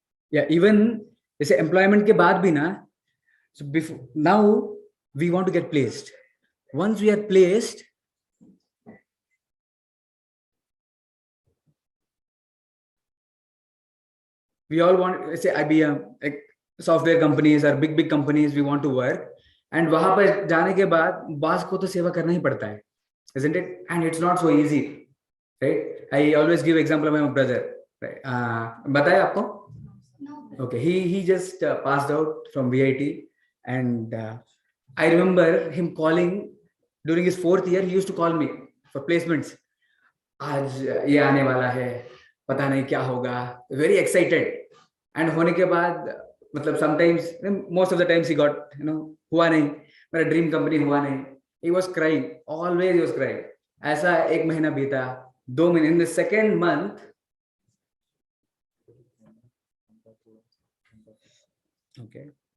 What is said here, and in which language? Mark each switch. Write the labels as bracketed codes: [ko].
[en] Yeah, even [hi] जैसे employment के बाद भी ना, [en] so before now we want to get placed. Once we are placed, we all want, say IBM, like software companies or big companies, we want to work. [hi] And वहां पर जाने के बाद बॉस को तो सेवा करना ही पड़ता है, [en] isn't it? And it's not so easy, right? I always give example of my brother. [hi] Right? बताया आपको? [en] No. Okay, he just passed out from VIT, and I remember him calling during his 4th year. He used to call me for placements. [hi] आज ये आने वाला है, पता नहीं क्या होगा. [en] Very excited. [hi] And होने के बाद मतलब sometimes, [en] most of the times he got, [hi] हुआ नहीं, मेरा ड्रीम कंपनी हुआ नहीं. [en] He was crying, always he was crying. [hi] ऐसा 1 महीना बीता, 2 महीने. [en] In the second month, okay.